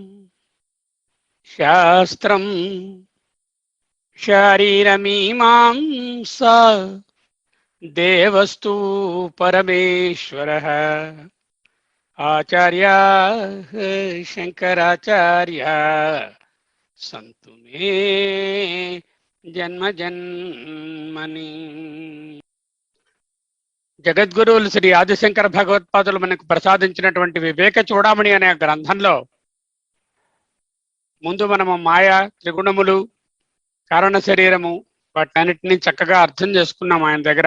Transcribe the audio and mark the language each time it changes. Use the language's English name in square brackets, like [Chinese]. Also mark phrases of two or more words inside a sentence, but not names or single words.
[Sanskrit] शास्त्रं शारीरमीमांसा देवस्तु परमेश्वरः आचार्याः शंकराचार्या सन्तु मे जन्मजन्मनि। [Telugu] జగద్గురువులు శ్రీ ఆదిశంకర భగవత్పాదులు మనకు ప్రసాదించినటువంటి వివేక చూడామణి అనే గ్రంథంలో ముందు మనము మాయ, త్రిగుణములు, కారణ శరీరము వాటన్నిటిని చక్కగా అర్థం చేసుకున్నాం ఆయన దగ్గర.